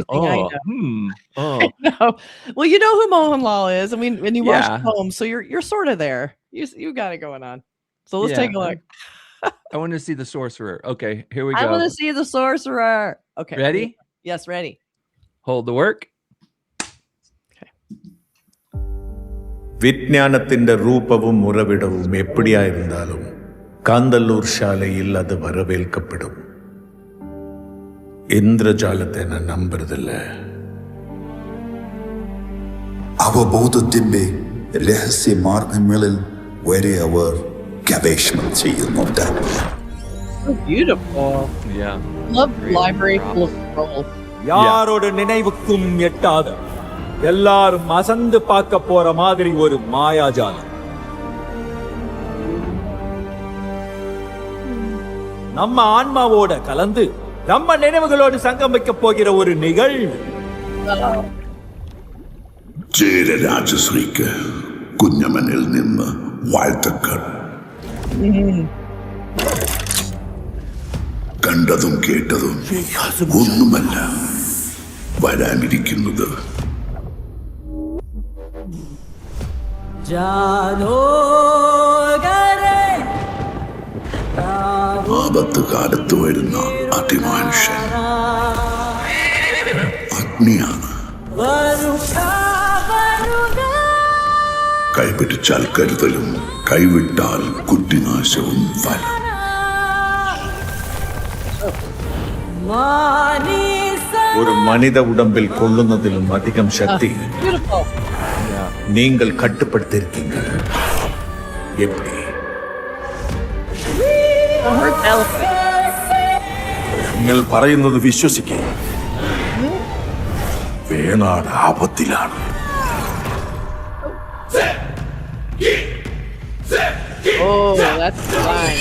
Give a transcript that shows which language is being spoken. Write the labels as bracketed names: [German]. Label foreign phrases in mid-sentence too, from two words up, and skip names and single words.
[English] I know. Well, you know who Mohanlal is. I mean, when you watch Home, so you're sort of there. You got it going on. So let's take a look. I want to see the sorcerer. Okay, here we go. I want to see the sorcerer. Okay. Ready? Yes, ready. Hold the work. Okay. [Malayalam] വിജ്ഞാനത്തിന്റെ രൂപവും ഉറവിടവും എപ്പിടിയായിരുന്നാലും കാന്തല്ലൂർ ശാലയിൽ അത് വരവേൽക്കപ്പെടും. ഇന്ദ്രജാലത്തെ ഞാൻ നമ്പരുതില്ല. അവബോധത്തിന്റെ രഹസ്യ മാർഗങ്ങളിൽ വരെ അവർ ഗവേഷണം ചെയ്യുന്നുണ്ട്. [English] So beautiful. Yeah. Love the library full of scrolls. [Tamil] யாரோட நினைவுக்கும் எட்டாத எல்லாரும் அசந்து பார்க்க போற மாதிரி ஒரு மாயாஜாலம். நம்ம ஆன்மாவோட கலந்து நம்ம நினைவுகளோடு சங்கமிக்க போகிற ஒரு நிகழ்வு. [Malayalam] ചേരരാജശ്രീക്ക് കുഞ്ഞമ്മനിൽ നിന്ന് വാഴ്ത്തക്കൾ. കണ്ടതും കേട്ടതും ഒന്നുമല്ല വരാനിരിക്കുന്നത്. ആപത്ത് കാലത്ത് വരുന്ന അതിമാനുഷൻ അഗ്നിയാണ്. കൈപിടിച്ചാൽ കരുതലും കൈവിട്ടാൽ കുട്ടിനാശവും ഫലം. [Tamil] ஒரு மனித உடம்பில் கொள்ளுന്നതിലും அதிகம் சக்தி நீங்கள் கட்டுப்படுத்தியிருக்கீங்க. எப்படி? [Malayalam] നിങ്ങൾ പറയുന്നത് വിശ്വസിക്കുക. വേണാട് ആപത്തിലാണ്. [English] Oh, that's fine.